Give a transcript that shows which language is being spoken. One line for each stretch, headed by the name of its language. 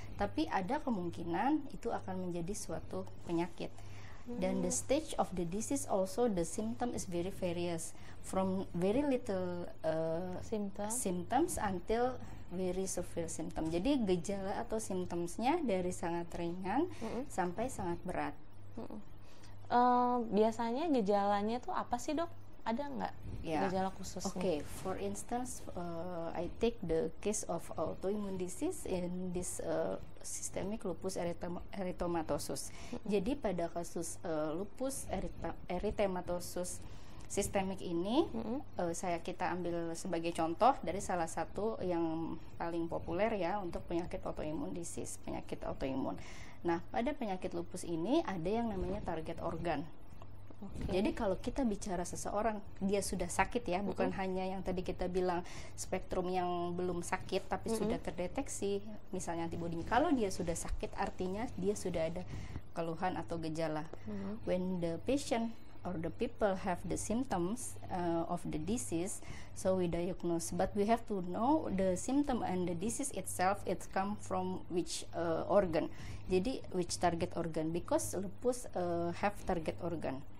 Indonesian: Tapi ada kemungkinan itu akan menjadi suatu penyakit.
English: Dan the stage of the disease also, the symptom is very various, from very little symptoms until very severe symptom.
Indonesian: Jadi gejala atau symptomsnya dari sangat ringan sampai sangat berat. Biasanya gejalanya tuh apa sih Dok? Ada nggak gejala khususnya?
English: Okay, for instance, I take the case of autoimmune disease in this systemic lupus erythematosus.
Indonesian: Jadi pada kasus lupus erythematosus sistemik ini, kita ambil sebagai contoh dari salah satu yang paling populer ya untuk penyakit autoimmune disease, penyakit autoimun. Nah, pada penyakit lupus ini ada yang namanya target organ. Jadi kalau kita bicara seseorang dia sudah sakit ya, bukan hanya yang tadi kita bilang spektrum yang belum sakit tapi sudah terdeteksi misalnya antibodinya. Kalau dia sudah sakit artinya dia sudah ada keluhan atau gejala.
English: When the patient or the people have the symptoms of the disease, so we diagnose. But we have to know the symptom and the disease itself, it come from which organ. Jadi which target organ, because lupus have target organ.